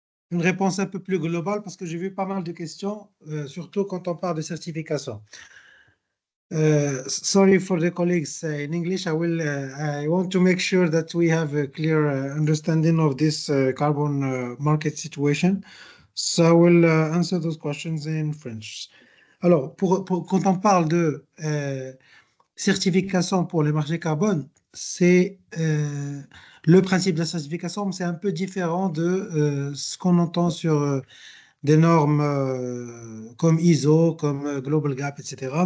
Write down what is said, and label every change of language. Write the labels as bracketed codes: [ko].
[fr] une réponse un peu plus globale parce que j'ai vu pas mal de questions, surtout quand on parle de certification. [en] Sorry for the colleagues in English. I want to make sure that we have a clear understanding of this carbon market situation. So I will answer those questions in French. [fr] Alors, quand on parle de certification pour les marchés carbone, c'est le principe de la certification, c'est un peu différent de ce qu'on entend sur des normes comme ISO, comme Global Gap, etc.